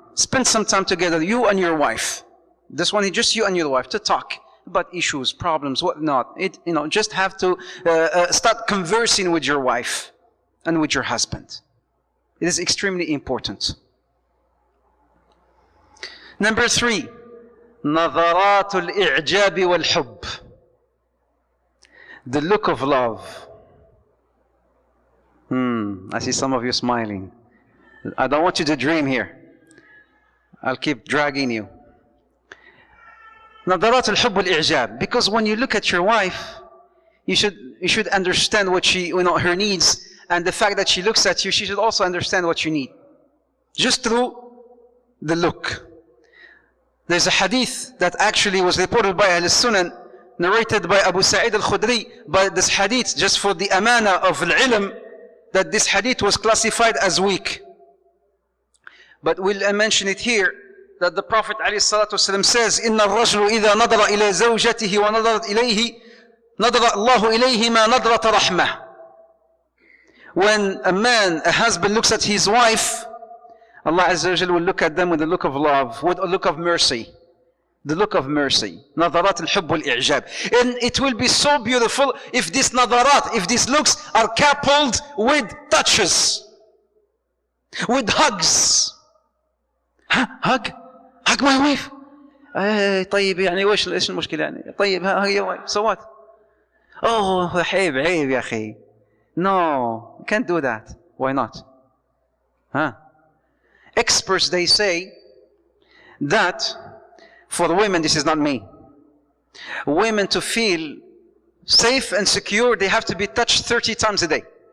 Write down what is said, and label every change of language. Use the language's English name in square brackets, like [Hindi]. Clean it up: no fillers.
[English] Spend some time together, you and your wife. This one is just you and your wife, to talk about issues, problems, whatnot. Just have to start conversing with your wife and with your husband. It is extremely important. Number three, [Arabic] نظرات الإعجاب والحب. [English] The look of love. I see some of you smiling. I don't want you to dream here. I'll keep dragging you. [Arabic] نظرات الحب والإعجاب. [English] Because when you look at your wife, you should understand what she, her needs, and the fact that she looks at you, she should also understand what you need. Just through the look. There's a hadith that actually was reported by Ahl Sunan, narrated by Abu Sa'id al-Khudri, but this hadith, just for the amana of al-ilm, that this hadith was classified as weak. But we'll mention it here, that the Prophet ﷺ says, [Arabic] إِنَّ الرَّجْلُ إِذَا نَظَرَ إِلَى زَوْجَتِهِ وَنَظَرَتْ إِلَيْهِ نَظَرَ اللَّهُ إِلَيْهِمَا نَظْرَةَ رَحْمَةٍ. [English] When a husband looks at his wife, Allah Azza wa Jal will look at them with a look of love, with a look of mercy. The look of mercy. [Arabic] نظرات الحب والإعجاب. [English] And it will be so beautiful if these [Arabic] نظرات, [English] if these looks are coupled with touches, with hugs. Hug my wife. [Arabic] طيب يعني ايش المشكلة يعني؟ طيب [English] hug your wife. So what? [Arabic] Oh عيب يا أخي. [English] No, you can't do that. Why not? Experts, they say that for women, this is not me, women to feel safe and secure, they have to be touched 30 times a day.